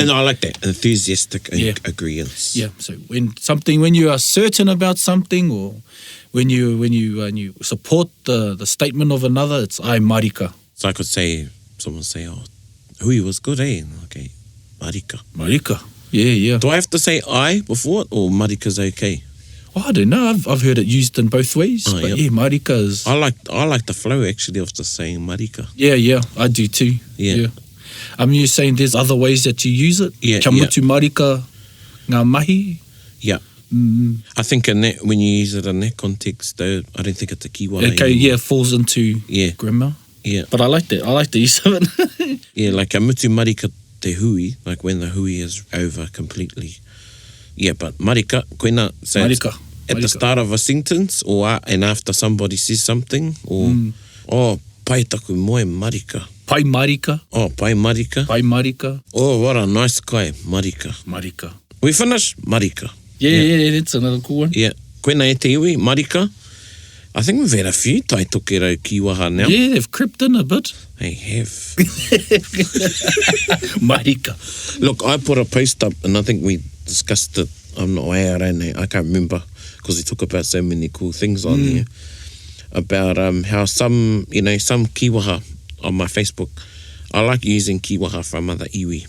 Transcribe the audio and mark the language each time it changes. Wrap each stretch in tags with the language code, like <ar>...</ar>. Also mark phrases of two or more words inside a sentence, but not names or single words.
<en>And I like that, enthusiastic agreeance. Yeah, so when you are certain about something, or when you support the statement of another, it's</en> <mi>ai marika.</mi> <en>So I could say, someone say, oh, hui was good, eh? Okay, marika. Marika, yeah. Do I have to say I before it, or marika's okay? Oh, I don't know. I've heard it used in both ways. Oh, but yep. yeah, marika is... I like the flow actually of just saying marika. Yeah, I do too. Yeah. You're saying there's other ways that you use it? Yeah,</en> <mi>Kia mutu marika ngā mahi?</mi> <en>Yeah. I think in that, when you use it in that context, though, I don't think it's a Kīwaha. Okay, anymore. it falls into grammar. Yeah. But I like that. I like the use of it. Yeah, like</en> <mi>a mutu marika te hui,</mi> <en>like when the hui is over completely. Yeah, but</en> <mi>marika, koina,</mi> <en>so marika. At the start of a sentence, or and after somebody says something, or oh,</en> <mi>pai taku moe marika. Pai marika. Oh, pai marika. Pai marika.</mi> <en>Oh, what a nice guy, marika. Marika. We finish, marika. Yeah, that's another cool one. Yeah,</en> <mi>koina e te iwi, marika.</mi> <en>I think we've had a few tai tokerau Kīwaha now. Yeah, they've crept in a bit. They have. Marika. Look, I put a post up, and I think we discussed it. I'm not aware, I can't remember, because we talk about so many cool things on there. About how some Kīwaha on my Facebook, I like using Kīwaha from other iwi.</en>